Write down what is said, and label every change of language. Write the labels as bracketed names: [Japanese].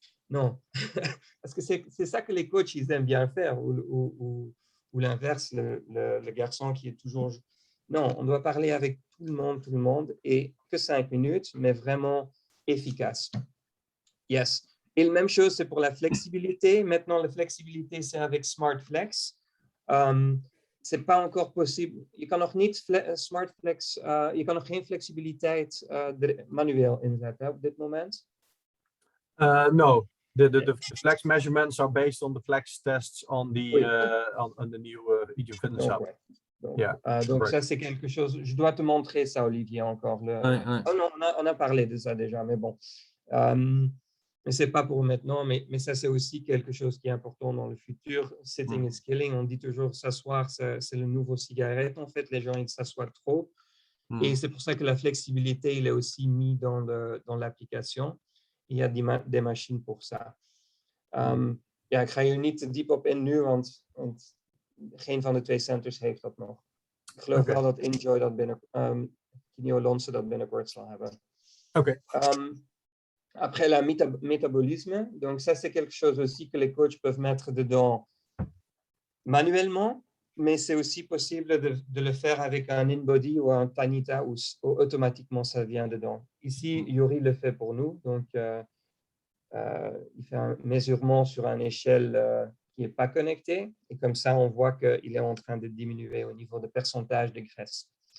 [French] Non, parce que c'est ça que les coachs ils aiment bien faire, ou l'inverse, le garçon qui est toujours… Non, on doit parler avec tout le monde, et que 5 minutes, mais vraiment efficace. Yes. Et la même chose, c'est pour la flexibilité. Maintenant, la flexibilité, c'est avec Smart Flex. C'est pas encore possible. [Dutch] Je kan nog niet Smart Flex, je kan nog geen flexibiliteit manueel inzetten op dit moment. [English] No, the flex measurements are based on the flex tests on the on the new EGYM Fitness App. [French] Ouais. Donc, Yeah, donc ça, c'est quelque chose… Je dois te montrer ça, Olivier, encore. Oh non, on a parlé de ça déjà, mais bon. Mais ce n'est pas pour maintenant, mais ça, c'est aussi quelque chose qui est important dans le futur. [English] Sitting is killing, [French] on dit toujours s'asseoir, c'est le nouveau cigarette. En fait, les gens, ils s'assoient trop. Et c'est pour ça que la flexibilité, il est aussi mis dans l'application. Il y a des machines pour ça. [Dutch] Ja, ik ga hier niet te diep op in nu, want geen van de twee centers heeft dat nog. Ik geloof wel dat Enjoy dat Kineo Lonse dat binnenkort zal hebben. Okay. [French] Après, la métabolisme, donc ça, c'est quelque chose aussi que les coachs peuvent mettre dedans manuellement, mais c'est aussi possible de le faire avec un InBody ou un Tanita où automatiquement ça vient dedans. Ici, Yuri le fait pour nous, donc il fait un mesurement sur une échelle qui n'est pas connectée, et comme ça, on voit qu'il est en train de diminuer au niveau de pourcentage de graisse.